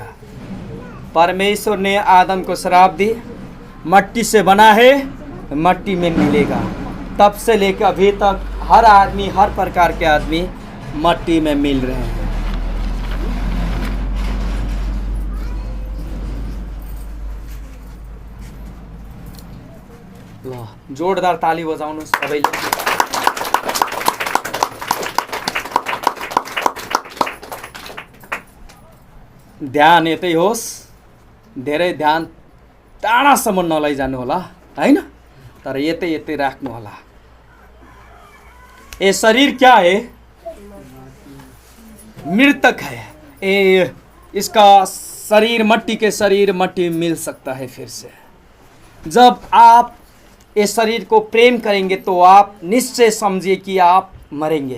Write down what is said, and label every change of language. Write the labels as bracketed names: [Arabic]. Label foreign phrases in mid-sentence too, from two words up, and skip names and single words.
[Hindi] परमेश्वर ने आदम को श्राप दी, मट्टी से बना है, मट्टी में मिलेगा। तब से लेकर अभी तक हर आदमी, हर प्रकार के आदमी मट्टी में मिल रहे हैं। [Nepali] जोरदार ताली बजाउनु सबैले। ध्यान यतै होस्, धेरै ध्यान टाढासम्म नलैजानु होला हैन, तर यतै यतै राख्नु होला। [Hindi] ये शरीर क्या है? मृतक है। ये इसका शरीर, मट्टी के शरीर मट्टी में मिल सकता है फिर से। जब आप इस शरीर को प्रेम करेंगे तो आप निश्चय समझिए कि आप मरेंगे।